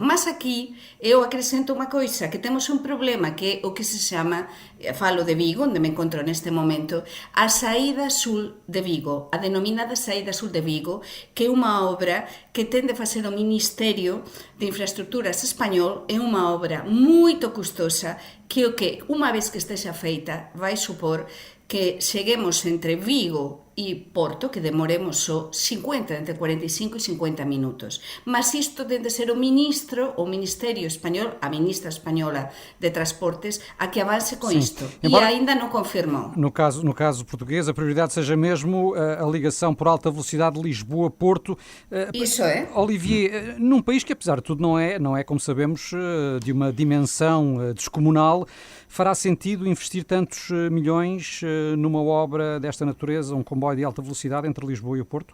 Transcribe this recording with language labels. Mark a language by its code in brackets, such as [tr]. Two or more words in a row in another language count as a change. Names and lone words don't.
[gl] Mas aquí eu acrescento unha coisa, que temos un problema que é o que se chama, falo de Vigo, onde me encontro neste momento, a saída sul de Vigo, a denominada saída sul de Vigo, que é unha obra que ten de facer o Ministerio de Infraestructuras español, é unha obra moito custosa que unha vez que estexa feita vai supor que cheguemos entre Vigo e Porto, que demoremos só entre 45 e 50 minutos. Mas isto ten de ser o Ministerio Español, a ministra española de Transportes, a que avance con isto. E ainda non confirmou. [pt] No caso português, a prioridade seja mesmo a ligação por alta velocidade Lisboa-Porto. Isso é. Olivier, num país que, apesar de tudo, não é, como sabemos, de uma dimensão descomunal, fará sentido investir tantos milhões numa obra desta natureza, um comboio de alta velocidade entre Lisboa e o Porto?